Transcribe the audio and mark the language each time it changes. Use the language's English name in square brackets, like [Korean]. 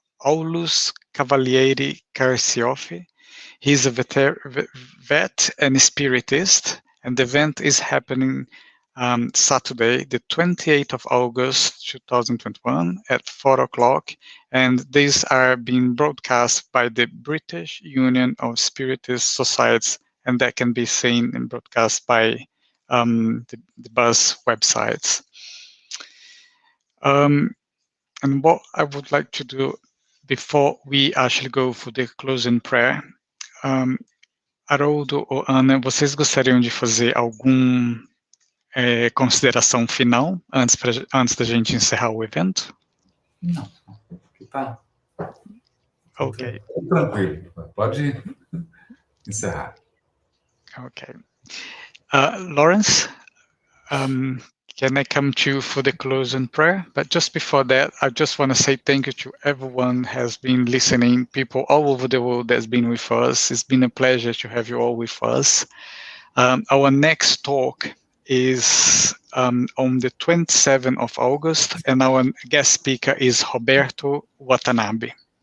[English] Aulus Cavalieri Carcioffi. He's a vet and spiritist, and the event is happening Saturday, the 28th of August 2021 at 4 o'clock, and these are being broadcast by the British Union of Spiritist Societies, and that can be seen and broadcast by the BUS websites. And what I would like to do before we actually go for the closing prayer, [Portuguese] Haroldo ou Anne, vocês gostariam de fazer alguma consideração final antes da gente encerrar o evento? Não, tá. Ok. Tranquilo, pode encerrar. [English] Okay. Lawrence, can I come to you for the closing prayer? But just before that, I just want to say thank you to everyone who has been listening, people all over the world that's been with us. It's been a pleasure to have you all with us. Our next talk is on the 27th of August, and our guest speaker is Roberto Watanabe.